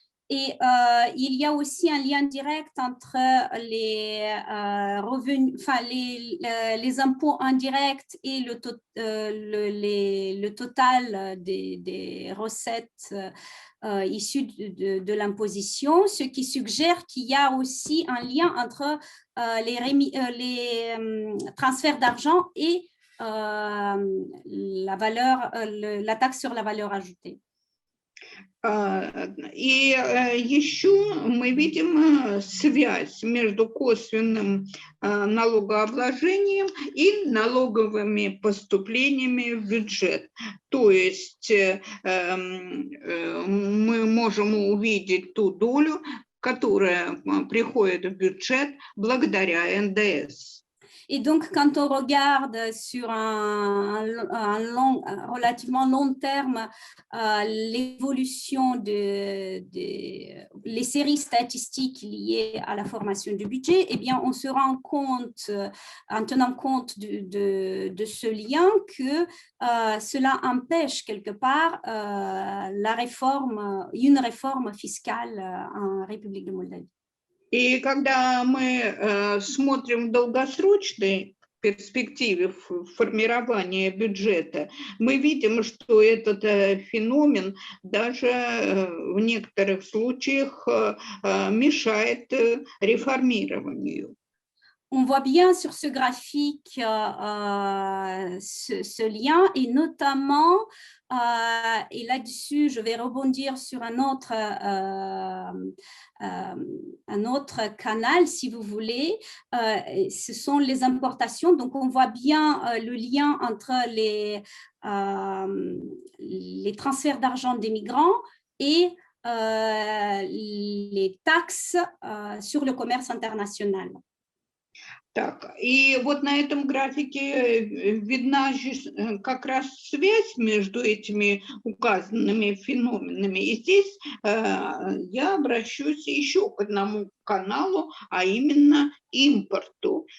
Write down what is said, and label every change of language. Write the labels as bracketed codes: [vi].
[fr] Et il y a aussi un lien direct entre les revenus, enfin les impôts indirects et le total des recettes issues de l'imposition, ce qui suggère qu'il y a aussi un lien entre les transferts d'argent et la taxe sur la valeur ajoutée. [ru] И еще мы видим связь между косвенным налогообложением и налоговыми поступлениями в бюджет. То есть мы можем увидеть ту долю, которая приходит в бюджет благодаря НДС. [fr] Et donc, quand on regarde sur un relativement long terme l'évolution les séries statistiques liées à la formation du budget, eh bien, on se rend compte, en tenant compte de ce lien, que cela empêche quelque part une réforme fiscale en République de Moldavie. [ru] И когда мы смотрим в долгосрочной перспективе формирования бюджета, мы видим, что этот феномен даже в некоторых случаях мешает реформированию. [fr] on voit bien sur ce graphique ce lien, et notamment, et là-dessus, je vais rebondir sur un autre canal, si vous voulez, ce sont les importations. Donc, on voit bien le lien entre les transferts d'argent des migrants et les taxes sur le commerce international. [ru] Так, и вот на этом графике видна как раз связь между этими указанными феноменами. И здесь я обращусь еще к одному каналу, а именно импорту.